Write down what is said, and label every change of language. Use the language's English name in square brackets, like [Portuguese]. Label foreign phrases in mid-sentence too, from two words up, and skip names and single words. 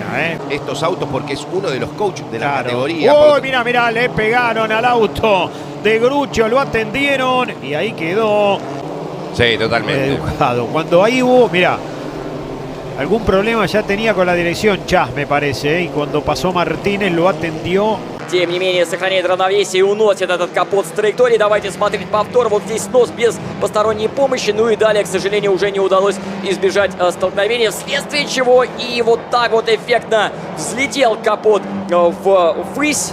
[Spanish] Estos autos, porque es uno de los coaches de la categoría. Uy, mirá, le pegaron al auto de Grucho, lo atendieron y ahí quedó. Sí, totalmente. Educado. Cuando ahí hubo, mirá, algún problema ya tenía con la dirección Chas, me parece, y cuando pasó Martínez lo atendió. [Russian] Тем не менее, сохраняет равновесие и уносит этот капот с траектории. Давайте смотреть повтор. Вот здесь снос без посторонней помощи. Ну и далее, к сожалению, уже не удалось избежать столкновения, вследствие чего и вот так вот эффектно взлетел капот ввысь.